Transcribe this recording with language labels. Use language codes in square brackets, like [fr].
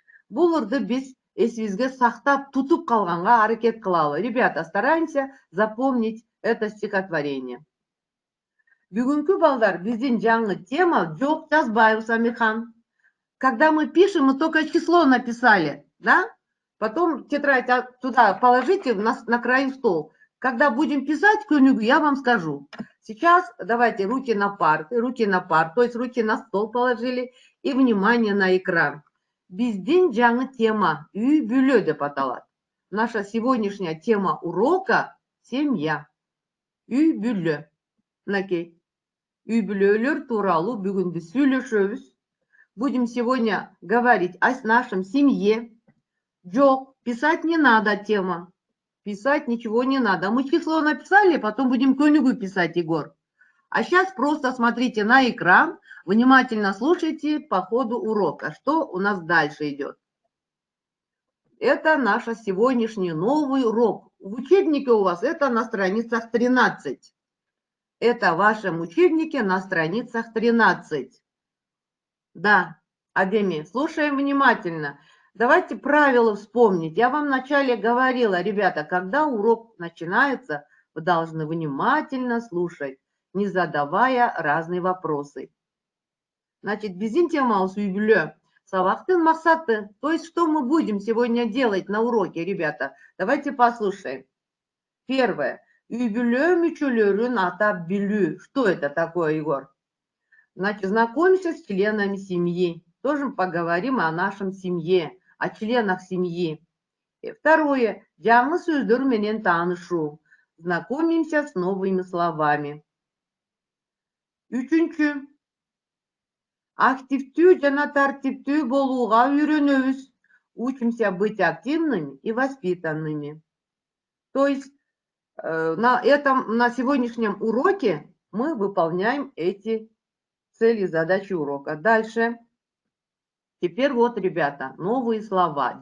[ky] Бул ырды биз эсибизге сактап, тутуп калганга аракет кылалы. [ru] Ребята, стараемся запомнить это стихотворение. [ky] Бүгүнкү балдар биздин жаңы тема жок жазбайбыз Амирхан. [ru] Когда мы пишем, мы только число написали, да? Потом тетрадь туда положите на край стол. Когда будем писать книгу, я вам скажу. Сейчас давайте руки на парты, то есть руки на стол положили и внимание на экран. [ky] Биздин жаңы тема үй бүлө деп аталат. [ru] Наша сегодняшняя тема урока – семья. [ky] Үй бүлө. Мынакей. Үй бүлөлөр тууралуу бүгүн биз сүйлөшөбүз. [ru] Будем сегодня говорить о нашем семье. Джок, писать не надо тема. Писать ничего не надо. Мы число написали, потом будем книгу писать, Егор. А сейчас просто смотрите на экран, внимательно слушайте по ходу урока, что у нас дальше идет. Это наш сегодняшний новый урок. В учебнике у вас это на страницах 13. Это в вашем учебнике на страницах 13. Да, Адеми, слушаем внимательно. Давайте правила вспомнить. Я вам вначале говорила, ребята, когда урок начинается, вы должны внимательно слушать, не задавая разные вопросы. [ky] Значит, биздин темабыз үй бүлө. Сабактын максаты. [ru] То есть, что мы будем сегодня делать на уроке, ребята? Давайте послушаем. Первое. [ky] Үй бүлө мүчөлөрүн атап билүү. [ru] Что это такое, Егор? Значит, знакомимся с членами семьи. Тоже поговорим о нашем семье, о членах семьи. И второе. [ky] Жаңы сөздөр менен таанышу. [ru] Знакомимся с новыми словами. [ky] Үчүнчү. Активтүү жана тартиптүү болууга үйрөнөбүз. [ru] Учимся быть активными и воспитанными. То есть на сегодняшнем уроке мы выполняем эти цели и задачи урока. Дальше. Теперь вот, ребята, новые слова.